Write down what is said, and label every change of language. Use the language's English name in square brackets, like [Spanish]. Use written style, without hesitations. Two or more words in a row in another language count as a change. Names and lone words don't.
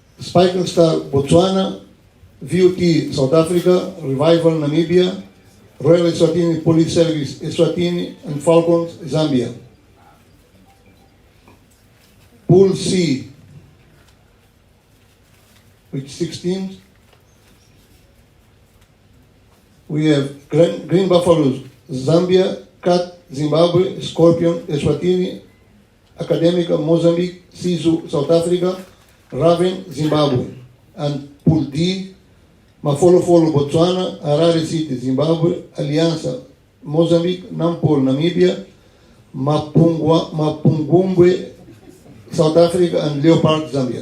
[English] Spiking Star Botswana, VUT South Africa, Revival Namibia, Royal Eswatini Police Service Eswatini, and Falcons Zambia. Pool C, with 6 teams. We have Green Buffaloes, Zambia, Cat, Zimbabwe, Scorpion, Eswatini, Academica, Mozambique, Sisu, South Africa, Raven, Zimbabwe. And Pool D, Mafolofolo, Botswana, Harare City, Zimbabwe, Aliança, Mozambique, Nampol, Namibia, Mapungumbwe, South Africa, and Leopard, Zambia.